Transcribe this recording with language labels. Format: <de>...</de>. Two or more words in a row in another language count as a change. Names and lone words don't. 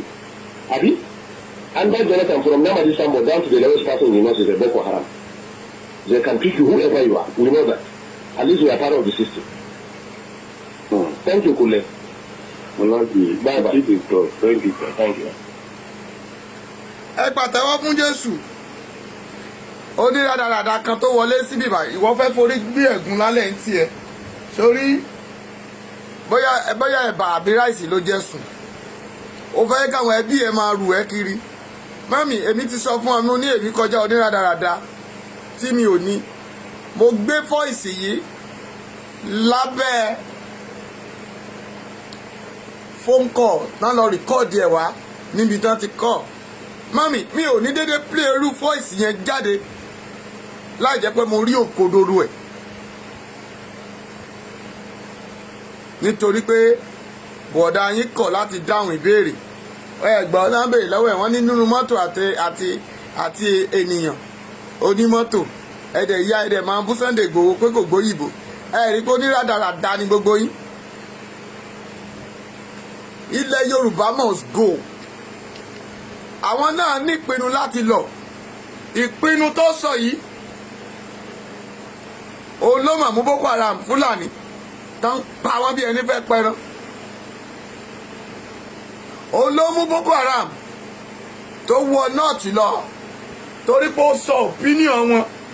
<en>Abi? And that Jonathan, from Namadi Sambo down to the lowest person in the north is a Boko Haram. They can pick you whoever you are. We know that. At least we are part of the system. Thank you, Kule. Bye-bye. Thank you. Thank you.</en> <yo>Ẹ pàtẹ́wọ́ fún Jésù. Ó ní rádaràda kan tó wọlé síbí báyìí. Ìwọ fẹ́ forí gbé ẹ̀gún lálẹ́ ń tiẹ̀. Sórí bóyá ẹ̀bà àbí ráìsì ló jẹ́ sùn. Ó fẹ́ káwọn ẹbí ẹ máa rù ẹ́ kiri. Mami, èmi ti sọ fún ọmọ ní èmi kọjá oníradàradà tí mi ò ní. Mo gbé fọ́ìsì yìí lábẹ́</yo> <en>phone call</en> <yo>náà lọ rìkọ́ọ̀dì ẹ̀ wá níbi tán ti kọ́. Mami, mi ò ní dédé play irú fọ́ìsì yẹn jáde láì jẹ́ pé mo rí òkodoro ẹ̀. Nítorí pé bọ̀dá yín kọ̀ láti dáhùn ìbéèrè. Ẹ̀gbọ́n náà béèrè lọ́wọ́ ẹ̀ wọ́n ní nínú mọ́tò àti ènìyàn onímọ́tò ẹ̀dẹ̀ ìyá ẹ̀dẹ̀ máa ń bú Sunday Igboho pé kò gbóyìnbó. Rí pé oníradàradà ni gbogbo yín.</yo> <en>Ilẹ̀ Yorùbá must go.</en> <yo>Àwọn náà ní ìpinnu láti lọ. Ìpinnu tó sọ yìí òun ló mà mú Boko Haram Fúlàní tán pa wọ́n bí ẹni fẹ́ pẹran. Òun ló mú Boko Haram tó wọ nọ́ọ̀tì lọ torí pé ó sọ opinion wọn.</yo>